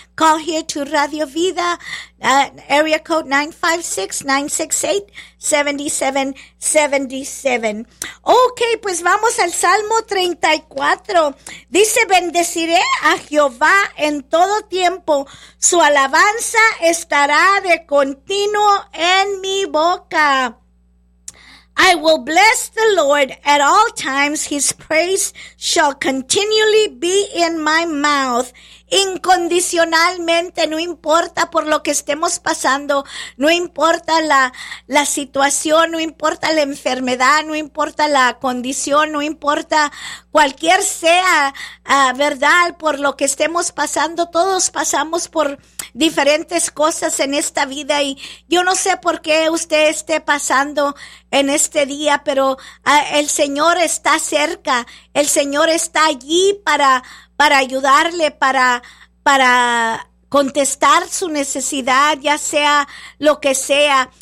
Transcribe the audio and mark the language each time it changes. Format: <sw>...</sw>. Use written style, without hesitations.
<en>Call here to Radio Vida. Area code 956-968-7777.</en> <es>Ok, pues vamos al Salmo 34. Dice, bendeciré a Jehová en todo tiempo. Su alabanza estará de continuo en mi boca.</es> <en>I will bless the Lord at all times. His praise shall continually be in my mouth.</en> <es>Incondicionalmente, no importa por lo que estemos pasando, no importa la situación, no importa la enfermedad, no importa la condición, no importa cualquier sea, verdad, por lo que estemos pasando, todos pasamos por diferentes cosas en esta vida y yo no sé por qué usted esté pasando en este día, pero el Señor está cerca, el Señor está allí para ayudarle, para contestar su necesidad, ya sea lo que sea.</es>